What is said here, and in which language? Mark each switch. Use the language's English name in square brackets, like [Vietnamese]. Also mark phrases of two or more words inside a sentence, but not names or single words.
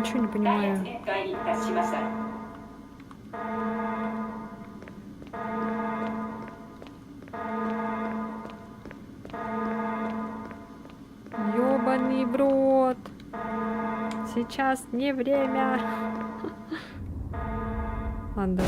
[Russian] понимаю. [Japanese] 面会に達しました。 [Russian] Ёбаный в рот. Сейчас не время. Ладно, давай.